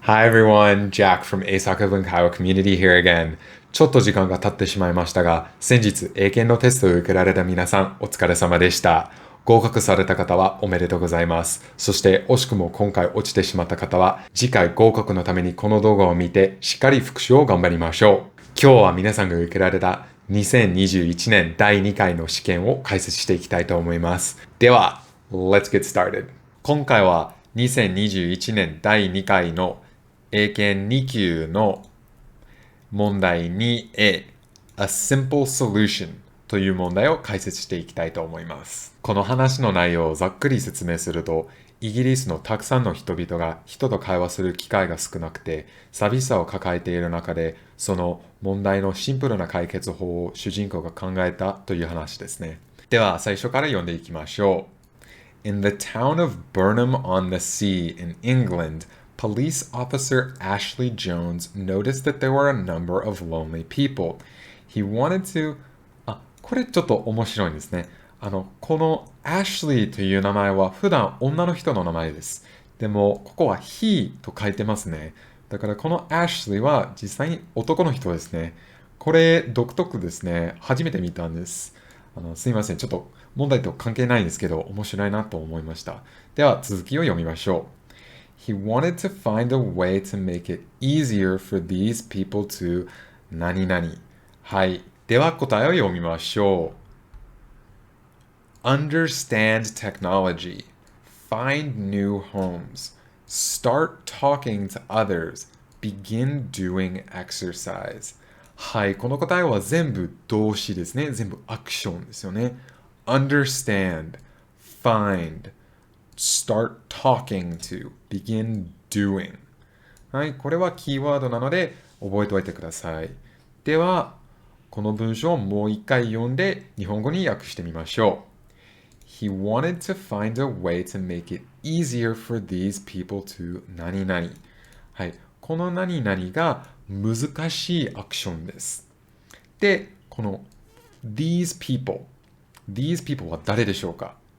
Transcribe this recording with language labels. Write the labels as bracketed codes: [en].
[en] Hi everyone, Jack from 英作文会話コミュニティ here again. [ja] ちょっと時間が経ってしまいましたが、先日英検のテストを受けられた皆さんお疲れ様でした。合格された方はおめでとうございます。そして惜しくも今回落ちてしまった方は、次回合格のためにこの動画を見てしっかり復習を頑張りましょう。今日は皆さんが受けられた2021年第2回の試験を解説していきたいと思います。では、 [en] Let's get started. [ja] 今回は2021年第2回の英検2級の問題 2A A Simple Solution という問題を解説していきたいと思います。この話の内容をざっくり説明すると、イギリスのたくさんの人々が人と会話する機会が少なくて寂しさを抱えている中で、その問題のシンプルな解決法を主人公が考えたという話ですね。では最初から読んでいきましょう。 [en] In the town of Burnham-on-the-Sea in England,Police officer Ashley Jones noticed that there were a number of lonely people. He wanted to... [ja] これちょっと面白いんですね。この Ashley という名前は普段女の人の名前です。でも、ここは he と書いてますね。だからこの Ashley は実際に男の人ですね。これ独特ですね。初めて見たんです。すいません。ちょっと問題と関係ないんですけど、面白いなと思いました。では続きを読みましょう。 [en] He wanted to find a way to make it easier for these people to [ja] 何々。はい。では答えを読みましょう。 [en] Understand technology. Find new homes. Start talking to others. Begin doing exercise. [ja] はい。この答えは全部動詞ですね。全部アクションですよね。 [en] Understand. Find.Start talking to, begin doing. [ja] はい、これはキーワードなので覚えておいてください。では、この文章をもう一回読んで日本語に訳してみましょう。 [en] He wanted to find a way to make it easier for these people to [ja] 何々。はい、この何々が難しいアクションです。で、この [en] these people。 [ja] these people は誰でしょうか？